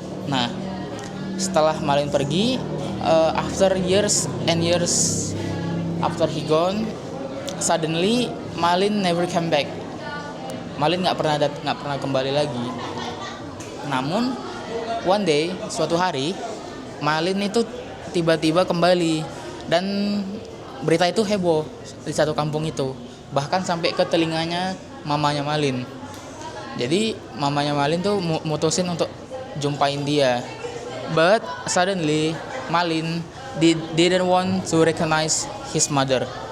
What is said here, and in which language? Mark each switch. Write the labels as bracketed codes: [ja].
[en] Nah, [id] setelah Malin pergi, [en] after years and years after he gone, suddenly Malin never came back. [id] Malin nggak pernah kembali lagi. Namun [en] one day, [id] suatu hari, Malin itu tiba-tiba kembali dan berita itu heboh di satu kampung itu. Bahkan sampai ke telinganya mamanya Malin. Jadi mamanya Malin tuh mutusin untuk jumpain dia. [en] But suddenly Malin didn't want to recognize his mother.